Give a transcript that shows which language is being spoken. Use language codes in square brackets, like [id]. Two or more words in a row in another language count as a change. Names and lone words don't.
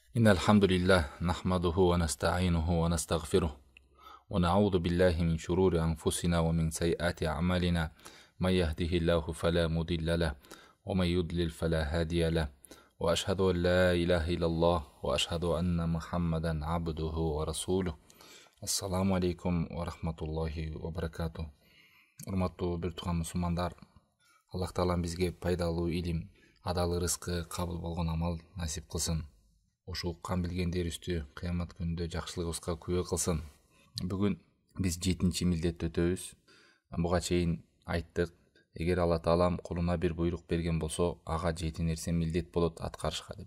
[ar] إن الحمد لله نحمده ونستعينه ونستغفره ونعوذ بالله من شرور أنفسنا ومن سيئات أعمالنا من يهده الله فلا مضل له ومن يضلل فلا هادي له وأشهد أن لا إله إلا الله وأشهد أن محمدا عبده ورسوله. السلام عليكم ورحمة الله وبركاته. [ky] Урматтуу бир тууган мусулмандар, Аллах Таалам бизге пайдалуу илим, адал рызкы, кабыл болгон амал насип кылсын. Ошол уккан билгендерибизди кыямат күнүндө жакшылыгыбызга күбө кылсын. Бүгүн биз 7-чи милдетти өтөбүз. Буга чейин айттык, эгер Алла Таалам кулуна бир буйрук берген болсо, ага 7 нерсе милдет болот аткарышка деп.